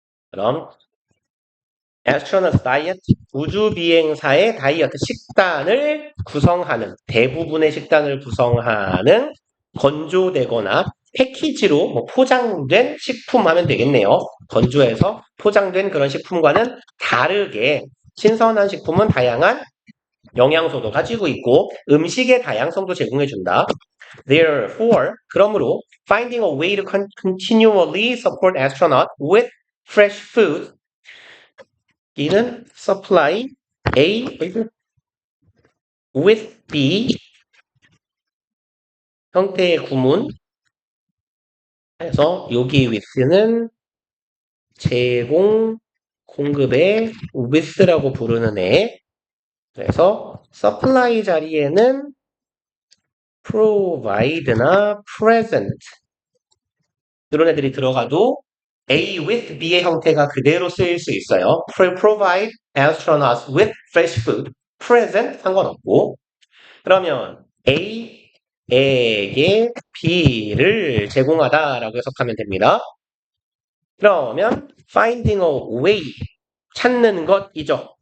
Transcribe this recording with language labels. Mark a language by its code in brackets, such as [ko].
[ko] 그럼 astronaut diet, 우주 비행사의 다이어트 식단을 구성하는, 대부분의 식단을 구성하는 건조되거나 패키지로 뭐 포장된 식품 하면 되겠네요. 건조해서 포장된 그런 식품과는 다르게 신선한 식품은 다양한 영양소도 가지고 있고 음식의 다양성도 제공해준다. [en] Therefore, [ko] 그러므로 [en] finding a way to continually support astronauts with fresh food. [ko] 이는 supply A with B 형태의 구문. 그래서 여기 with는 제공, 공급의 with라고 부르는 애. 그래서 supply 자리에는 provide나 present 이런 애들이 들어가도 A with B의 형태가 그대로 쓰일 수 있어요. [en] provide astronauts with fresh food. [ko] present 상관없고. 그러면 A에게 B를 제공하다라고 해석하면 됩니다. 그러면 finding a way, 찾는 것이죠.